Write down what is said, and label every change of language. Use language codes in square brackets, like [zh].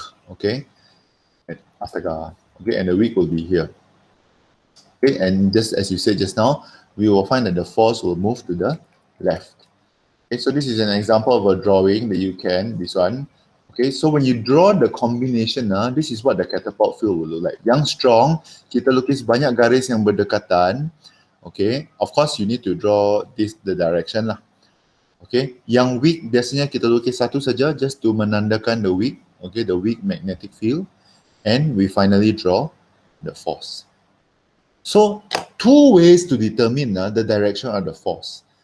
[en] Okay, astaga. Okay, and the weak will be here. Okay, and just as you said just now, we will find that the force will move to the left. Okay, so this is an example of a drawing that you can, this one. Okay, so when you draw the combination, this is what the catapult field will look like. [ms] Yang strong, kita lukis banyak garis yang berdekatan. [en] Okay, of course you need to draw this the direction lah. Okay, yang weak [ms] biasanya kita lukis satu saja [en] just to menandakan the weak. Okay, the weak magnetic field, and we finally draw the force. So two ways to determine the direction of the force.